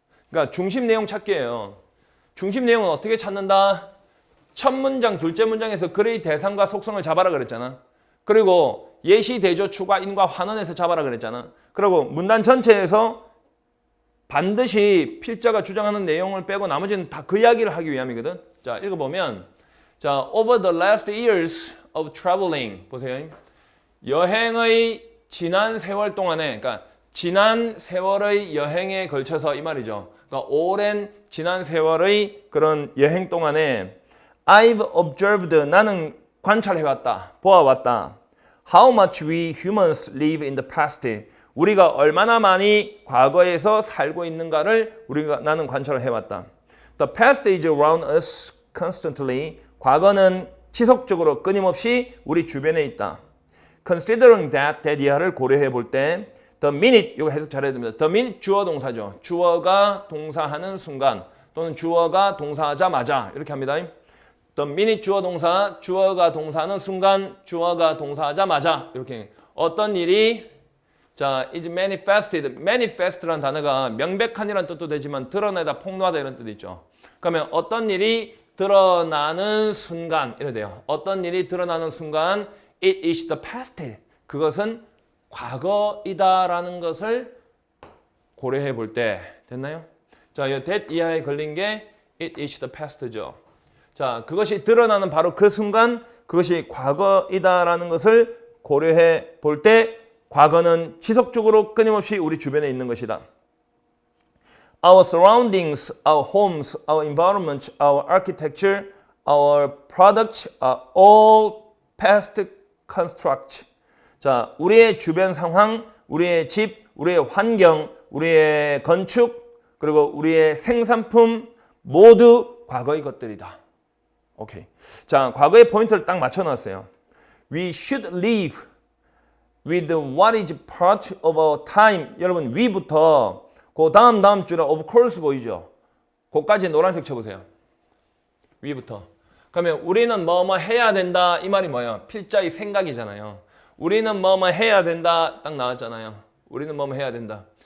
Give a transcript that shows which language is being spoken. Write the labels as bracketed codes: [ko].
[ko] 그러니까 중심 내용 찾기예요. 중심 내용은 어떻게 찾는다? 첫 문장, 둘째 문장에서 글의 대상과 속성을 잡아라 그랬잖아. 그리고 예시, 대조, 추가, 인과, 환원에서 잡아라 그랬잖아. 그리고 문단 전체에서 반드시 필자가 주장하는 내용을 빼고 나머지는 다 그 이야기를 하기 위함이거든. 자, 읽어보면, 자, [en] over the last years of traveling, [ko] 보세요. 여행의 지난 세월 동안에, 그러니까 지난 세월의 여행에 걸쳐서 이 말이죠. 그러니까 오랜 지난 세월의 그런 여행 동안에 [en] I've observed, [ko] 나는 관찰해왔다, 보아왔다. [en] How much we humans live in the past. [ko] 우리가 얼마나 많이 과거에서 살고 있는가를 나는 관찰을 해왔다. [en] The past is around us constantly. [ko] 과거는 지속적으로 끊임없이 우리 주변에 있다. [en] Considering that [ko] 이하를 고려해 볼 때 [en] the minute, [ko] 이거 해석 잘해야 됩니다. The minute 주어 동사죠. 주어가 동사하는 순간 또는 주어가 동사하자마자 이렇게 합니다. The minute 주어 동사, 주어가 동사하는 순간, 주어가 동사하자마자 이렇게 어떤 일이 자, is manifested. manifest라는 단어가 명백한이라는 뜻도 되지만 드러내다, 폭로하다 이런 뜻도 있죠. 그러면 어떤 일이 드러나는 순간 이래 돼요. 어떤 일이 드러나는 순간 [en] it is the past. [ko] 그것은 과거이다라는 것을 고려해 볼 때 됐나요? 자, 이 that 이하에 걸린 게 [en] it is the past [ko] 죠. 자, 그것이 드러나는 바로 그 순간 그것이 과거이다라는 것을 고려해 볼 때 과거는 지속적으로 끊임없이 우리 주변에 있는 것이다. [en] Our surroundings, our homes, our environment, our architecture, our products are all past constructs. [ko] 자, 우리의 주변 상황, 우리의 집, 우리의 환경, 우리의 건축, 그리고 우리의 생산품 모두 과거의 것들이다. 오케이. 자, 과거의 포인트를 딱 맞춰놨어요. [en] We should live with what is part of our time. [ko] 여러분, 위부터 그 다음 줄에 of course 보이죠? 그까지 노란색 쳐보세요. 위부터. 그러면 우리는 뭐뭐 해야 된다. 이 말이 뭐예요? 필자의 생각이잖아요. 우리는 뭐뭐 해야 된다. 딱 나왔잖아요. 우리는 뭐뭐 해야 된다.